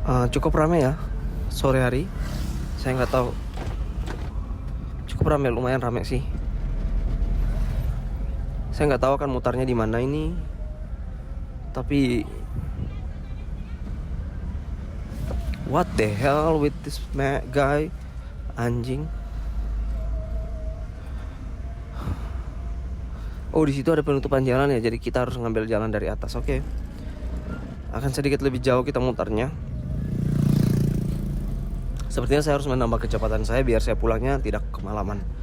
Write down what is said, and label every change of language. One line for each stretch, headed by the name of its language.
Indonesian: Cukup ramai ya sore hari. Saya nggak tahu. Cukup ramai, lumayan ramai sih. Saya nggak tahu akan mutarnya di mana ini.
English: Tapi what the hell with this guy?
Indonesian: Anjing. Oh, di situ ada penutupan jalan ya. Jadi kita harus ngambil jalan dari atas. Oke. Akan sedikit lebih jauh kita mutarnya. Sepertinya saya harus menambah kecepatan saya biar saya pulangnya tidak kemalaman.